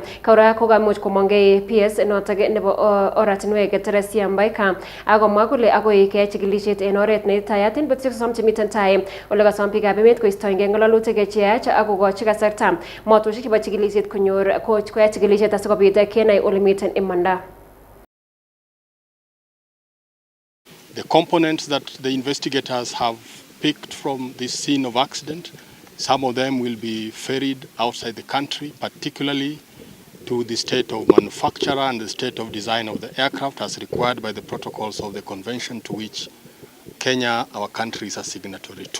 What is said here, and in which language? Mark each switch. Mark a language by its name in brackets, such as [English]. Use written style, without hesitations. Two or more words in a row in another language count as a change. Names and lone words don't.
[Kalenjin] Kora kokamuch komongei PS notok nebo oratinwek Teresia Mbaika akomwa kole akoi keyai chikilisiet en oret neitayat en betusiek 30 chemiten tai ole kasom biikab emet koistoengei ng'ololutik cheyach ak kokochi kasarta motosiek chebo chikilisiet koyai chikilisiet asikobit kenai ole miten imanda. [English] The components that the investigators have picked from this scene of accident, some of them will be ferried outside the country, particularly to the state of manufacturer and the state of design of the aircraft as required by the protocols of the convention to which Kenya, our country, is a signatory to.